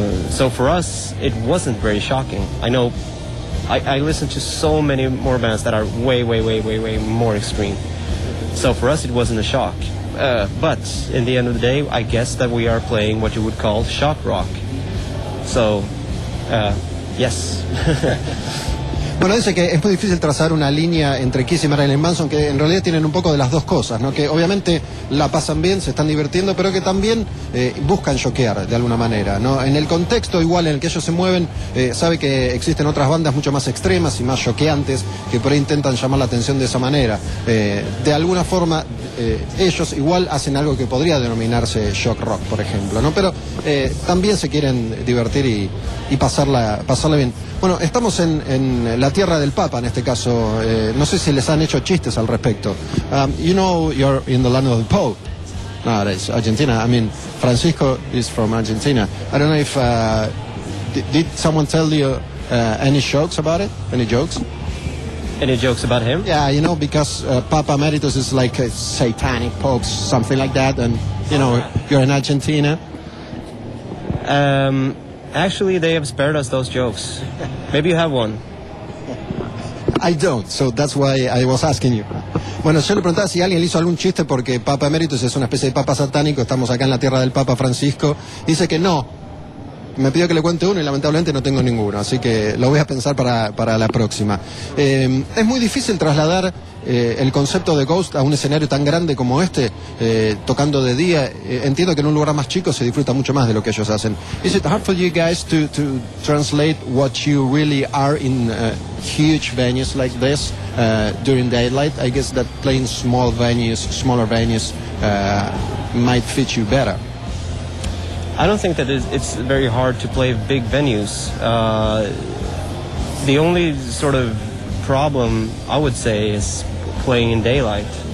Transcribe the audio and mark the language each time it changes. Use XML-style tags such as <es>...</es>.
<en>So for us, it wasn't very shocking. I know, I listen to so many more bands that are way, way, way, way, way more extreme. So for us, it wasn't a shock. But in the end of the day, I guess that we are playing what you would call shock rock. So. Yes.</en> <es>Bueno, dice que es muy difícil trazar una línea entre Kiss y Marilyn Manson, que en realidad tienen un poco de las dos cosas, ¿no? Que obviamente la pasan bien, se están divirtiendo, pero que también buscan shockear de alguna manera, ¿no? En el contexto igual en el que ellos se mueven, sabe que existen otras bandas mucho más extremas y más shockeantes que por ahí intentan llamar la atención de esa manera. De alguna forma, ellos igual hacen algo que podría denominarse shock rock, por ejemplo, ¿no? Pero también se quieren divertir y pasarla bien. Bueno, estamos en la tierra del Papa, en este caso. No sé si les han hecho chistes al respecto.</es> <en>You know, you're in the land of the Pope. No, it's Argentina. I mean, Francisco is from Argentina. I don't know if... did someone tell you any jokes about it? Any jokes? Any jokes about him? Yeah, you know, because Papa Emeritus is like a satanic pope, something like that. And, you know, you're in Argentina. Actually, they have spared us those jokes. Maybe you have one. I don't, so that's why I was asking you.</en> <es>Bueno, yo le preguntaba si alguien le hizo algún chiste porque Papa Emeritus es una especie de papa satánico, estamos acá en la tierra del Papa Francisco. Dice que no. Me pidió que le cuente uno y lamentablemente no tengo ninguno, así que lo voy a pensar para la próxima. Es muy difícil trasladar el concepto de Ghost a un escenario tan grande como este, tocando de día. Entiendo que en un lugar más chico se disfruta mucho más de lo que ellos hacen.</es> <en>Is it hard for you guys to translate what you really are in huge venues like this during daylight? I guess that playing small venues, smaller venues, might fit you better. I don't think that it's very hard to play big venues. The only sort of problem, I would say, is playing in daylight.</en>